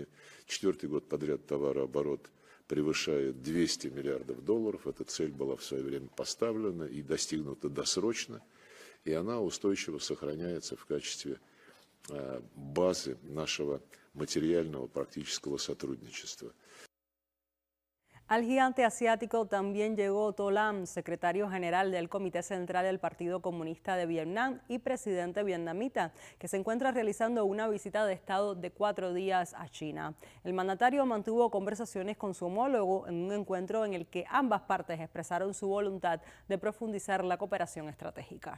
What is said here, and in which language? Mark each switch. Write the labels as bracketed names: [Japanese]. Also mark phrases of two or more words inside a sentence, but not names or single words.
[Russian] 4-й год подряд товарооборот превышает 200 миллиардов долларов. Эта цель была в свое время поставлена и достигнута досрочно, и она устойчиво сохраняется в качестве базы нашего материального практического сотрудничества. [Spanish] Al gigante asiático también llegó To Lam, secretario general del Comité Central del Partido Comunista de Vietnam y presidente vietnamita, que se encuentra realizando una visita de Estado de 4 días a China. El mandatario mantuvo conversaciones con su homólogo en un encuentro en el que ambas partes expresaron su voluntad de profundizar la cooperación estratégica.